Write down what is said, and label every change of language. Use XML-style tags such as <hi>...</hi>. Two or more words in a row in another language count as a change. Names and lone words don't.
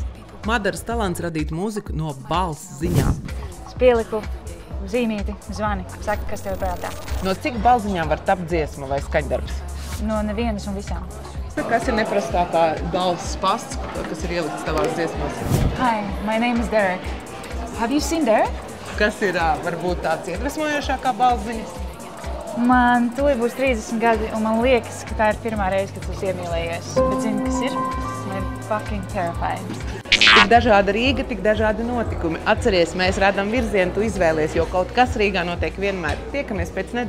<lv>Madaras talants radīt mūziku no balss ziņām. Es pieliku zīmīti, zvani, saka, kas tev prātā. No cik balziņām var tapt dziesma vai skaņdarbs? No nevienas un visām. Kas ir neprastākā balss pasts, kas ir ielikts tavās dziesmās?</lv> <en>Hi, my name is Derek. Have you seen Derek?</en> <lv>Kas ir varbūt tāds iedvesmojošākā balziņa? Man tūlīt būs 30 gadi, un man liekas, ka tā ir pirmā reize, kad tu iemīlējies. Bet zini, kas ir? Man ir</lv> <en>fucking terrifying.</en> <lv>Tik dažāda Rīga, tik dažādi notikumi. Atceries, mēs radām virzienu, tu izvēlies, jo kaut kas Rīgā notiek vienmēr.</lv>